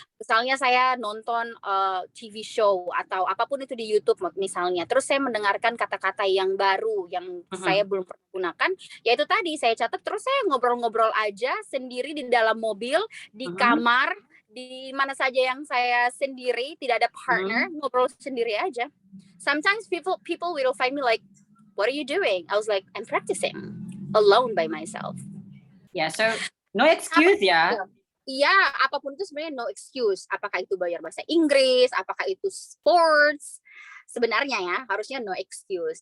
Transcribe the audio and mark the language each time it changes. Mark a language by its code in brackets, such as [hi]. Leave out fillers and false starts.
[id] Misalnya saya nonton TV show atau apapun itu di YouTube misalnya, terus saya mendengarkan kata-kata yang baru yang saya belum pernah gunakan, yaitu tadi saya catat, terus saya ngobrol-ngobrol aja sendiri di dalam mobil, di kamar, di mana saja yang saya sendiri, tidak ada partner, ngobrol sendiri aja. [en] Sometimes people will find me like, what are you doing? I was like, I'm practicing alone by myself. Yeah, so no excuse [id] ya. Iya, apapun itu sebenarnya [en] no excuse. [id] Apakah itu belajar bahasa Inggris, apakah itu sports, sebenarnya ya harusnya [en] no excuse.